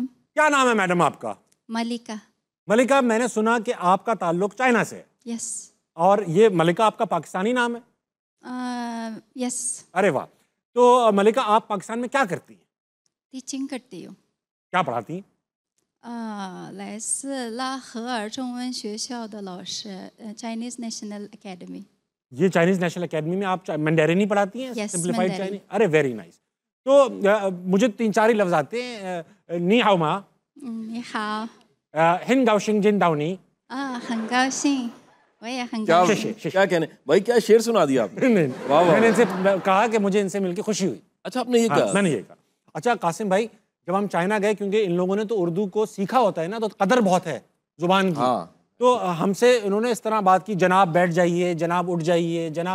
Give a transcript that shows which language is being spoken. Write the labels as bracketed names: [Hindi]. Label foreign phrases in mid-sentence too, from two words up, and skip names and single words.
[Urdu] کیا نام ہے میڈم آپ کا? मलिका। ملیکہ، میں نے سنا کہ آپ کا تعلق چائنا سے ہے. यस। اور یہ ملیکہ آپ کا پاکستانی نام ہے? यस। ارے واہ. تو ملیکہ، آپ پاکستان میں کیا کرتی ہیں? ٹیچنگ کرتی ہوں. کیا پڑھاتی ہیں? [Chinese] 来自拉合尔中文学校的老师 ，Chinese National Academy。 [Urdu] یہ چائنیز نیشنل اکیڈمی میں آپ مینڈرن ہی پڑھاتی ہیں? Yes, सिंप्लीफाइड Mandarin। چائنیز۔ ارے [English] very nice. [Urdu] تو مجھے 3-4 ہی لفظ آتے ہیں. [Chinese] 你好吗, 你好。很高兴见到你. 很高兴，我也很 [Urdu] क्या [Chinese] 高 [Urdu] शेर, [Chinese] 兴。 [Urdu] शेर। کیا کہنے بھائی، کیا شعر سنا دیا آپ نے? नहीं, واہ، واہ. میں نے ان سے کہا کہ مجھے ان سے مل کر خوشی ہوئی. اچھا آپ نے یہ हाँ, कहा? میں نے یہ کہا. اچھا قاسم بھائی، جب ہم چائنا گئے، کیونکہ ان لوگوں نے تو اردو کو سیکھا ہوتا ہے نا، تو قدر بہت ہے زبان کی. हाँ। تو ہم سے انہوں نے اس طرح بات کی، جناب بیٹھ جائیے، جناب اٹھ جائیے، جناب.